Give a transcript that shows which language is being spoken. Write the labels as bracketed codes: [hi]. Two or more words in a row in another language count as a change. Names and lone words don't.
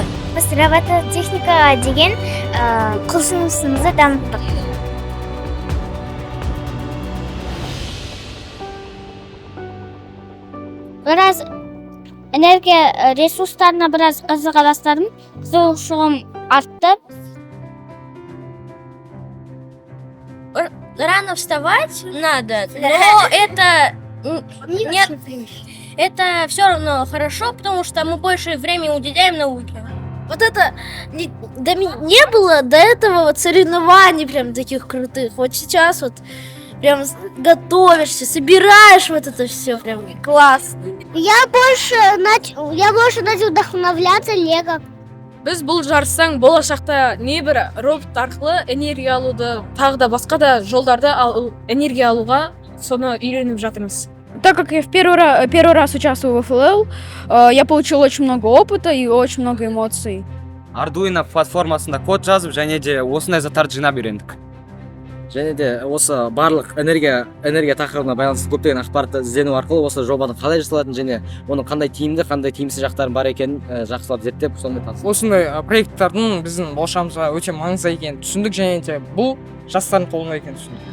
[kk] Біз робототехникаға деген құлшынысымызды дамыттық. Біраз энергия ресурстарына біраз қызыға бастадым. Қызығушылығым артты. [ru] Рано вставать надо, но это все равно хорошо, потому что мы больше времени уделяем науке. Вот это не было до этого соревнований прям таких крутых. Вот сейчас вот прям готовишься, собираешь вот это все, прям классно. Я больше начал вдохновляться Лего. [kk] Біз бұл жарыстан болашақта небір робот арқылы энергия алуды, тағы да басқа да жолдарды энергия алуға соны үйреніп жатырмыз. [ru] Так как я первый раз участвую в ФЛЛ, я получил очень много опыта и очень много эмоций. [kk] Arduino платформасында код жазып, және де осындай заттарды жинап үйрендік. Және де осы барлық энергия тақырыбына байланысты көптеген ақпаратты іздену арқылы осы жобаның қалай жасалатынын және оның қандай тиімді, қандай тиімсіз жақтары бар екенін жақсылап зерттеп, сондай таныстық. Осындай проекттардың біздің болашағымызға өте маңызды екенін түсіндік, және де бұл жастардың қолында екенін түсіндік.